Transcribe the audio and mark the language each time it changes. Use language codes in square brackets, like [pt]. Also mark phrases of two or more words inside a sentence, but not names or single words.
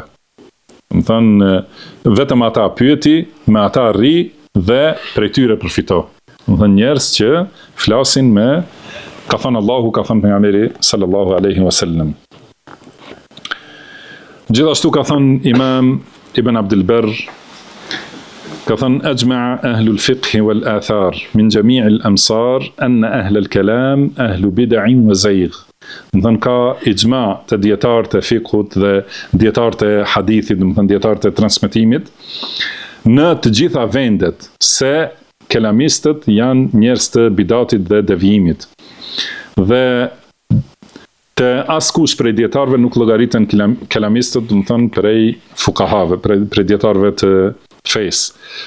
[sq] Do të thënë vetëm ata pyeti, me ata rri dhe prej tyre përfito. Do të thënë njerëz që flasin me ka thënë Allahu, ka thënë pejgamberi [ar] صلى الله عليه وسلم. [sq] Gjithashtu ka thënë Imam Ibn Abdul Barr, ka thënë [ar] أجمع أهل الفقه والأثر من جميع الأمصار أن أهل الكلام أهل بدع وزيغ. [sq] Do të thënë ka ijma të dietarët e fiqhut dhe dietarët e hadithit, do të thënë dietarët e transmetimit në të gjitha vendet se kelamistët janë njerëz të bidatit dhe devijimit. Dhe të askush prej dietarëve nuk llogariten kelamistët, do të thënë prej fukahave, prej dietarëve të fesë.